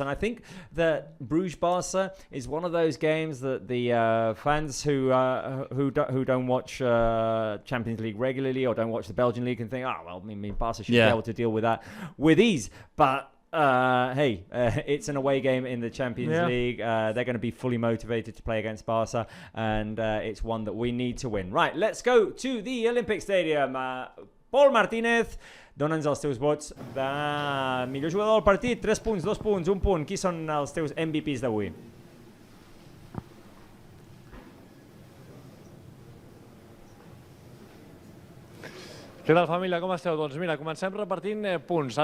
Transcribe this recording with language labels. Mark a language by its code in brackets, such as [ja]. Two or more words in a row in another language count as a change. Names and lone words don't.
[en] And I think that Bruges-Barca is one of those games that the fans who don't watch Champions League regularly or don't watch the Belgian League can think, Barca should be able to deal with that with ease. But it's an away game in the Champions League. They're going to be fully motivated to play against Barca, and it's one that we need to win. Right, let's go to the Olympic Stadium. Paul Martinez, [ca] dona'ns els teus vots de millor jugador del partit. 3 punts, 2 punts, 1 punt. Qui són els teus MVPs d'avui? Què tal, família? Com esteu? Doncs mira, comencem repartint punts.